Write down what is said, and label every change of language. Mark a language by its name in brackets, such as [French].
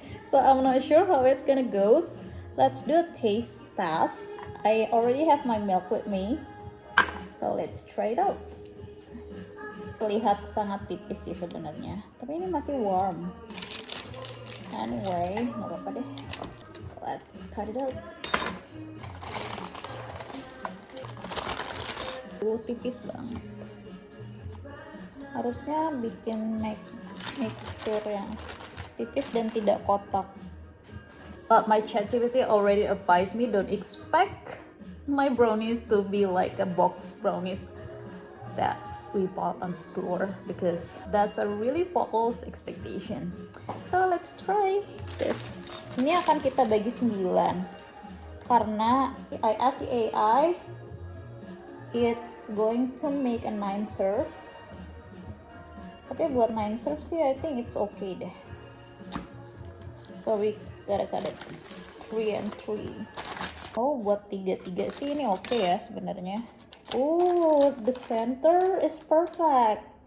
[English] So I'm not sure how it's gonna go. Let's do a taste test. I already have my milk with me, so let's try it out. [Indonesian] Terlihat sangat tipis sih sebenarnya, tapi ini masih warm. [English] Anyway, [Indonesian] nggak apa-apa deh. [English] Let's cut it out. [Indonesian] Tipis banget. Harusnya bikin mixture yang tipis dan tidak kotak. [English] But my ChatGPT already advised me don't expect my brownies to be like a box brownies that we bought on store, because that's a really false expectation. So let's try this. [Indonesian] Ini akan kita bagi 9 karena [English] I asked the AI, it's going to make a 9 serve. [Indonesian] Tapi buat [English] 9 serve [Indonesian] sih [English] I think it's okay [Indonesian] deh. [English] So we gotta cut it 3 and 3. [Indonesian] Oh, buat 3-3 sih ini oke ya sebenarnya. [English] Oh, the center is perfect.